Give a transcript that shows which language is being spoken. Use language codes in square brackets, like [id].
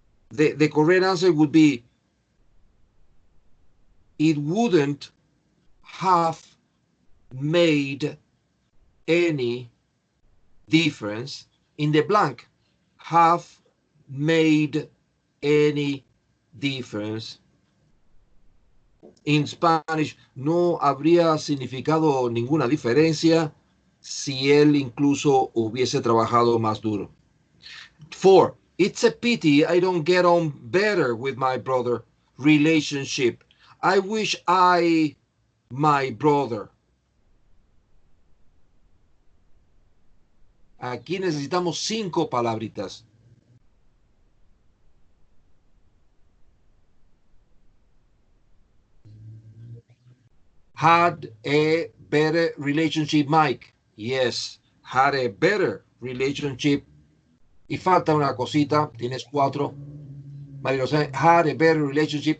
[en] The correct answer would be it wouldn't have made any difference in the blank. Have made any difference. In Spanish, [es] no habría significado ninguna diferencia si él incluso hubiese trabajado más duro. [en] 4. It's a pity I don't get on better with my brother. Relationship. I wish my brother. [es] Aquí necesitamos 5 palabritas. [en] Had a better relationship, Mike. Yes, had a better relationship. [es] Y falta una cosita, tienes 4. [en] María Rosa, had a better relationship.